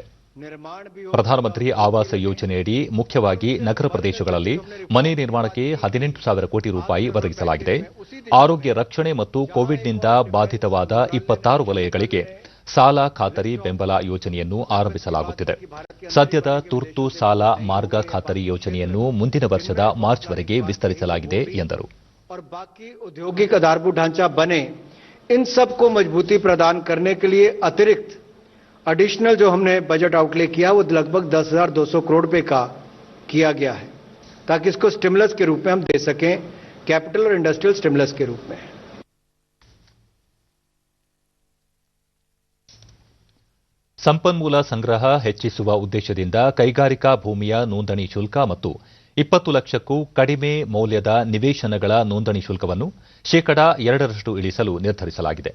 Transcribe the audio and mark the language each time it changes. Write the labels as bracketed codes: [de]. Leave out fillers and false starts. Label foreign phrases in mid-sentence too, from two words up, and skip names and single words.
[kn] ಪ್ರಧಾನಮಂತ್ರಿ ಆವಾಸ ಯೋಜನೆಯಡಿ ಮುಖ್ಯವಾಗಿ ನಗರ ಪ್ರದೇಶಗಳಲ್ಲಿ ಮನೆ ನಿರ್ಮಾಣಕ್ಕೆ 18,000 ಕೋಟಿ ರೂಪಾಯಿ ಒದಗಿಸಲಾಗಿದೆ. ಆರೋಗ್ಯ ರಕ್ಷಣೆ ಮತ್ತು ಕೋವಿಡ್ನಿಂದ ಬಾಧಿತವಾದ 26 ವಲಯಗಳಿಗೆ ಸಾಲ ಖಾತರಿ ಬೆಂಬಲ ಯೋಜನೆಯನ್ನು ಆರಂಭಿಸಲಾಗುತ್ತಿದೆ. ಸದ್ಯದ ತುರ್ತು ಸಾಲ ಮಾರ್ಗ ಖಾತರಿ ಯೋಜನೆಯನ್ನು ಮುಂದಿನ ವರ್ಷದ ಮಾರ್ಚ್ವರೆಗೆ ವಿಸ್ತರಿಸಲಾಗಿದೆ ಎಂದರು. [hi] औद्योगिक आधारभूत ढांचा बने, इन सबको मजबूती प्रदान करने के लिए अतिरिक्त एडिशनल जो हमने [en] budget outlay [hi] किया वो लगभग 10,200 करोड़ रुपए का किया गया है, ताकि इसको स्टिमुलस के रूप में हम दे सकें, कैपिटल और [en] industrial stimulus [hi] के रूप में. [kn] ಸಂಪನ್ಮೂಲ ಸಂಗ್ರಹ ಹೆಚ್ಚಿಸುವ ಉದ್ದೇಶದಿಂದ ಕೈಗಾರಿಕಾ ಭೂಮಿಯ ನೋಂದಣಿ ಶುಲ್ಕ ಮತ್ತು 20 ಲಕ್ಷಕ್ಕೂ ಕಡಿಮೆ ಮೌಲ್ಯದ ನಿವೇಶನಗಳ ನೋಂದಣಿ ಶುಲ್ಕವನ್ನು 2% ಇಳಿಸಲು ನಿರ್ಧರಿಸಲಾಗಿದೆ.